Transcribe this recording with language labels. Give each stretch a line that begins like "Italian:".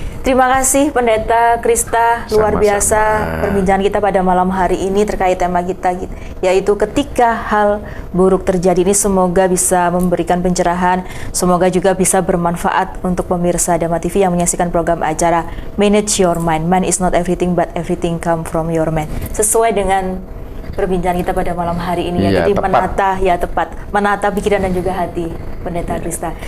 Indonesian: Terima kasih Pendeta Krista, luar biasa perbincangan kita pada malam hari ini terkait tema kita, yaitu ketika hal buruk terjadi ini. Semoga bisa memberikan pencerahan, semoga juga bisa bermanfaat untuk pemirsa Dhamma TV yang menyaksikan program acara Manage Your Mind.
English: Man is not everything but everything come from your mind.
Indonesian: Sesuai dengan perbincangan kita pada malam hari ini ya, jadi menata pikiran dan juga hati Pendeta Krista.